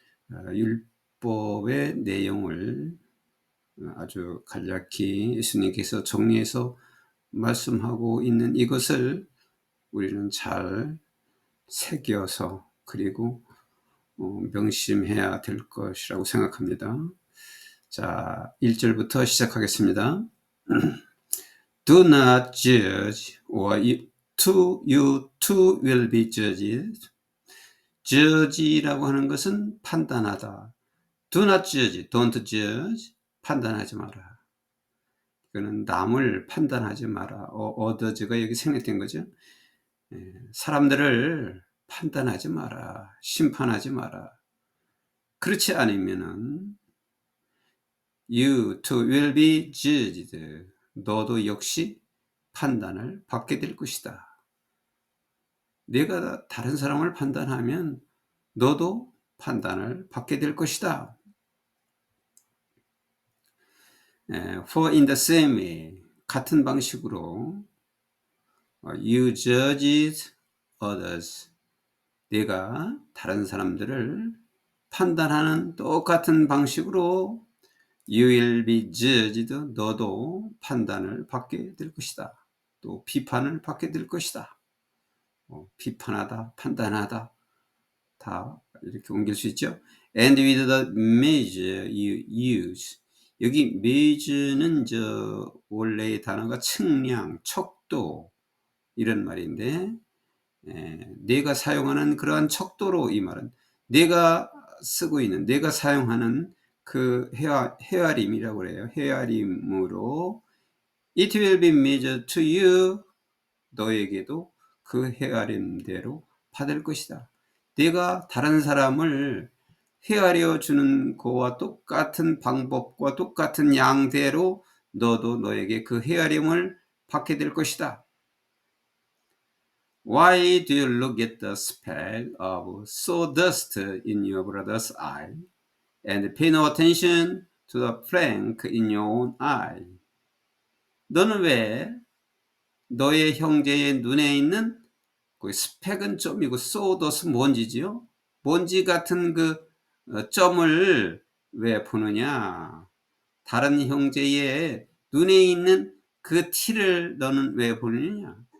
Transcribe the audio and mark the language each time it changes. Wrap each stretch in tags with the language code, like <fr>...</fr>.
<ko>율법의 내용을 아주 간략히 예수님께서 정리해서 말씀하고 있는 이것을 우리는 잘 새겨서 그리고 명심해야 될 것이라고 생각합니다. 자, 1절부터 시작하겠습니다.</ko> <en>Do not judge, or you too will be judged.</en> <ko>judge라고 하는 것은 판단하다.</ko> <en>Do not judge, don't judge.</en> <ko>판단하지 마라. 이거는 남을 판단하지 마라. others가 여기 생략된 거죠. 사람들을 판단하지 마라. 심판하지 마라. 그렇지 않으면은</ko> <en>you too will be judged.</en> <ko>너도 역시 판단을 받게 될 것이다. 내가 다른 사람을 판단하면 너도 판단을 받게 될 것이다.</ko> <en>For in the same way,</en> <ko>같은 방식으로</ko> <en>you judge others.</en> <ko>내가 다른 사람들을 판단하는 똑같은 방식으로</ko> <en>you will be judged.</en> <ko>너도 판단을 받게 될 것이다. 또 비판을 받게 될 것이다. 비판하다, 판단하다 다 이렇게 옮길 수 있죠.</ko> <en>And with the measure you use.</en> <ko>여기 measure는 원래의 단어가 측량, 척도 이런 말인데, 내가 사용하는 그러한 척도로, 이 말은 내가 쓰고 있는, 내가 사용하는 그 헤아림이라고 그래요. 헤아림으로</ko> <en>it will be measured to you.</en> <ko>너에게도 그 헤아림대로 받을 것이다. 내가 다른 사람을 헤아려 주는 거와 똑같은 방법과 똑같은 양대로 너도 너에게 그 헤아림을 받게 될 것이다.</ko> <en>Why do you look at the speck of sawdust in your brother's eye and pay no attention to the plank in your own eye?</en> <ko>너는 왜 너의 형제의 눈에 있는 그 스펙은 점이고 소더스 먼지지요. 먼지 같은 그 점을 왜 보느냐. 다른 형제의 눈에 있는 그 티를 너는 왜 보느냐.</ko>